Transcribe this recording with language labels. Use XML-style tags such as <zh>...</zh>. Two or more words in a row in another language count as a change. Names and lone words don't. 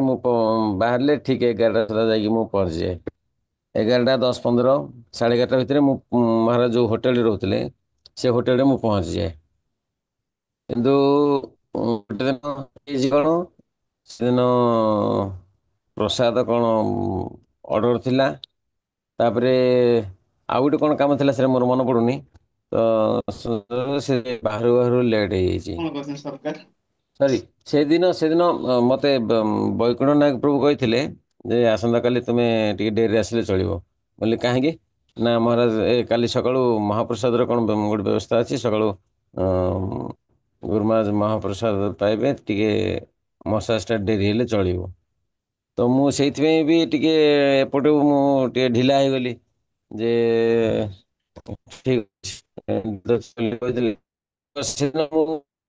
<or>ମୁଁ ବାହାରିଲେ ଠିକ 11ଟା ସୁଦ୍ଧା ଯାଇକି ମୁଁ ପହଞ୍ଚିଯାଏ 11:10 15 11:30 ଭିତରେ ମୁଁ ମହାରାଜ ଯୋଉ ହୋଟେଲରେ ରହୁଥିଲେ ସେ ହୋଟେଲରେ ମୁଁ ପହଞ୍ଚିଯାଏ କିନ୍ତୁ ଗୋଟେ ଦିନ ହେଇଛି କଣ ସେଦିନ ପ୍ରସାଦ କଣ ଅର୍ଡର ଥିଲା ତାପରେ ଆଉ ଗୋଟେ କଣ କାମ ଥିଲା ସେଟା ମୋର ମନେ ପଡୁନି ତ ସେ ବାହାରୁ ବାହାରୁ ଲେଟ୍ ହେଇଯାଇଛି</or> <hi>कौन करते सरकार</hi> <or>ସରି ସେଦିନ ମତେ ବୈକୁଣ୍ଠ ନାୟକ ପ୍ରଭୁ କହିଥିଲେ ଯେ ଆସନ୍ତାକାଲି ତୁମେ ଟିକେ ଡେରିରେ ଆସିଲେ ଚଳିବ ବୋଲି କାହିଁକି ନା ମହାରାଜ କାଲି ସକାଳୁ ମହାପ୍ରସାଦର କଣ ଗୋଟେ ବ୍ୟବସ୍ଥା ଅଛି ସକାଳୁ ଗୁରୁମା ମହାପ୍ରସାଦ ପାଇବେ ଟିକେ ମସାଜ ଟା ଡେରି ହେଲେ ଚଳିବ ତ ମୁଁ ସେଇଥିପାଇଁ ବି ଟିକେ ଏପଟୁ ମୁଁ ଟିକେ ଢିଲା ହେଇଗଲି ଯେ ଠିକ କହିଥିଲି ସେଦିନ ମୁଁ</or>